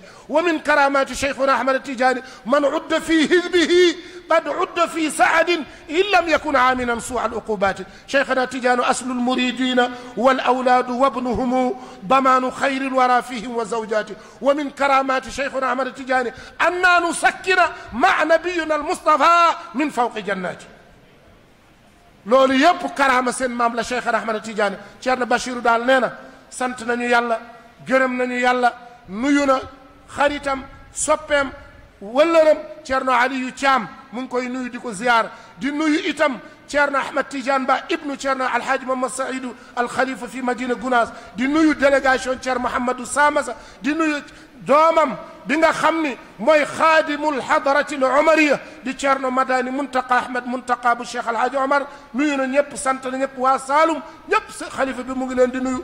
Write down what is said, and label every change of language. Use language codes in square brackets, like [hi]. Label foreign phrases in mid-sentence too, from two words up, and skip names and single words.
[ar] ومن كرامات شيخنا أحمد التجاني من عد في حزبه قد عد في سعد إن لم يكن عاملا سوء العقوبات. شيخنا التجاني أصل المريدين والأولاد وابنهم ضمان خير الورى فيهم وزوجاته. ومن كرامات شيخنا أحمد التجاني أننا نسكن مع نبينا المصطفى من فوق جناته. [wo] loolu yëpp karaama seen maam la Cheikh Ahmad Tidiane. Thierno Bachirou daal nee na sant nañu yàlla gërëm nañu yàlla nuyu na xaritam soppeem wëllëram Thierno Aliou Thiam mu ngi koy nuyu di ko ziyaar di nuyu itam Thierno Ahmad Tidiane Ba ibnu Thierno Alhaji Mamad Saïdou Al Khalifa fi Madina Gounass di nuyu délégation Thierno Mouhamadou Samassa di nuyu doomam bi nga xam ni mooy [ar] خادم الحضرة العمرية [wo] di Thierno Madani Muntaqa Ahmed Muntaqa bu Cheikh Alhaji Omar nuyu na ñëpp sant na ñëpp waa Saalum ñëpp xalifa bi mu ngi leen di nuyu.